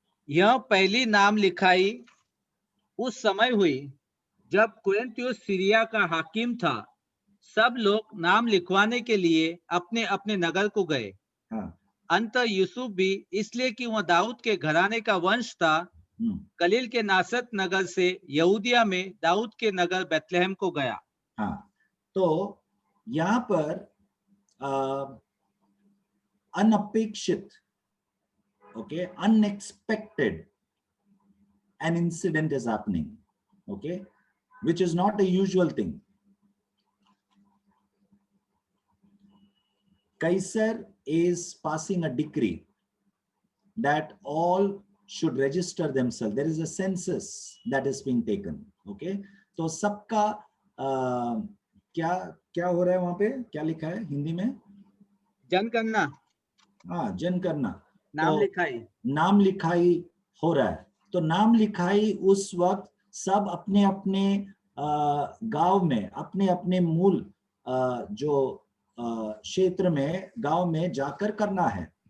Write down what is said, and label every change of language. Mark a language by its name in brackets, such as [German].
[Hindi] यह पहली नाम लिखाई उस समय हुई जब क्विंटियुस सीरिया का हाकिम था। सब लोग नाम लिखवाने के लिए अपने अपने नगर को गए। हाँ, अंत यूसुफ भी, इसलिए कि वह दाऊद के घराने का वंश था, गलील के नासरत नगर से यहूदिया में दाऊद के नगर बेथलेहम को गया। हाँ, तो यहाँ पर अनपेक्षित, [English] Okay, unexpected an incident is happening, okay, which is not a usual thing. Caesar is passing a decree that all should register themselves. There is a census that is being taken, okay. [Hindi] तो सबका क्या क्या हो रहा है वहां पे? क्या लिखा है हिंदी में? जनगणना। हाँ, जनगणना, नाम लिखाई, नाम लिखाई हो रहा है। तो नाम लिखाई उस वक्त सब अपने अपने गांव में, अपने अपने मूल जो क्षेत्र में, गांव में जाकर करना है।